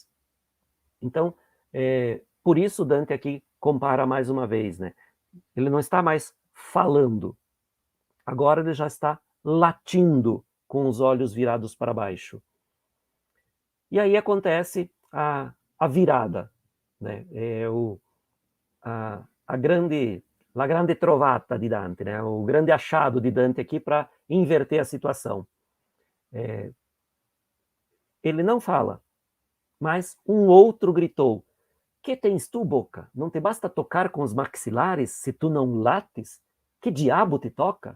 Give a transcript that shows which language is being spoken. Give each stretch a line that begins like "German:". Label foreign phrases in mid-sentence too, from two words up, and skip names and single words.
Portuguese: Então, por isso Dante aqui compara mais uma vez, né? Ele não está mais falando, agora ele já está latindo com os olhos virados para baixo. E aí acontece a virada, né?
Italian: La grande trovata de Dante, né?
Portuguese: O grande achado de Dante aqui para inverter a situação. Ele não fala, Mas um outro gritou: que tens tu, boca? Não te basta tocar com os maxilares se tu não lates? Que diabo te toca?